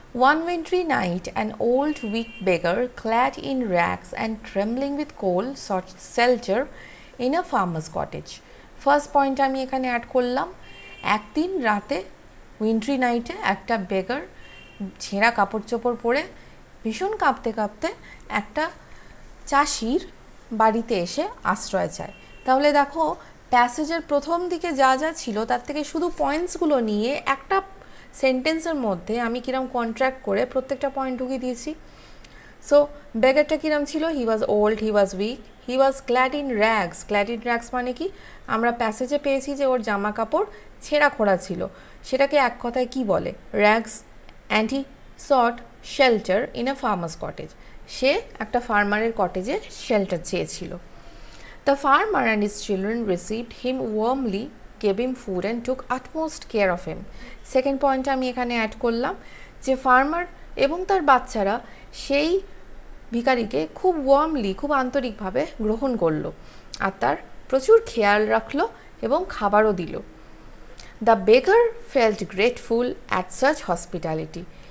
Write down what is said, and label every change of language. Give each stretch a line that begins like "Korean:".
English: One wintry night, an old weak beggar, clad in rags and trembling with cold, sought shelter in a farmer's cottage.
Bangla: First point আমি এখানে add করলাম, একদিন রাতে wintry নাইটে একটা বেগার ছেঁড়া কাপড় চোপড় পরে ভীষণ কাঁপতে কাঁপতে একটা চাষির বাড়িতে এসে আশ্রয় চায়। তাহলে দেখো প্যাসেজের প্রথম দিকে যা যা ছিল তার থেকে শুধু পয়েন্টসগুলো নিয়ে একটা সেন্টেন্সের মধ্যে আমি কিরম কন্ট্রাক্ট করে প্রত্যেকটা পয়েন্ট ঢুকিয়ে দিয়েছি। সো বেগারটা কিরম ছিল?
English: He was old, he was weak, he was clad in rags. Clad in rags
Bangla: মানে কি? আমরা প্যাসেজে পেয়েছি যে ওর জামা কাপড় ছেঁড়া খোড়া ছিল, সেটাকে এক কথায় কি বলে? Rags.
English: And he sought shelter in a farmer's cottage.
Bangla: সে একটা ফার্মারের কটেজে শেল্টার চেয়েছিল।
English: The farmer and his children received him warmly, gave him food and took utmost care of him.
Bangla: Second পয়েন্টটা আমি এখানে অ্যাড করলাম যে ফার্মার এবং তার বাচ্চারা সেই ভিখারিকে খুব ওয়ার্মলি, খুব আন্তরিকভাবে গ্রহণ করলো আর তার প্রচুর খেয়াল রাখলো এবং খাবারও দিল।
English: The beggar felt grateful at such hospitality.